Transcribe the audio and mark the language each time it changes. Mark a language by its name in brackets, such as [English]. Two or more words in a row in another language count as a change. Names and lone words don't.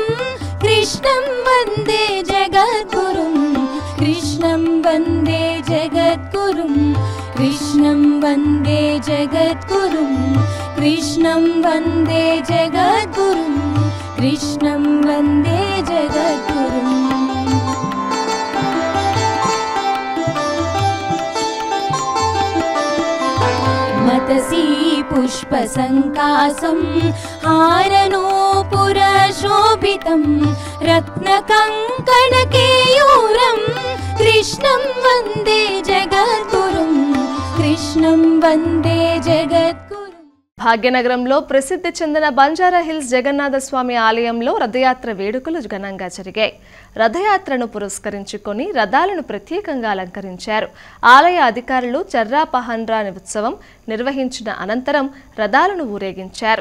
[Sanskrit] కృష్ణం వందే జగద్గురుం, కృష్ణం వందే జగద్గురుం, కృష్ణం వందే జగద్గురుం, కృష్ణం వందే జగద్గురుం, కృష్ణం వందే జగద్గురుం. मतसी पुष्पसङ्कासं हारनूपुरशोभितं रत्नकङ्कणकेयूरं कृष्णं वन्दे जगद्गुरुं, कृष्णं वन्दे जगद्गुरुम्. [Telugu] భాగ్యనగరంలో ప్రసిద్ధి చెందిన బంజారా హిల్స్ జగన్నాథ స్వామి ఆలయంలో రథయాత్ర వేడుకలు ఘనంగా జరిగాయి. రథయాత్రను పురస్కరించుకొని రథాలను ప్రత్యేకంగా అలంకరించారు. ఆలయ అధికారులు చర్రా పహన్రా ఉత్సవం నిర్వహించిన అనంతరం రథాలను ఊరేగించారు.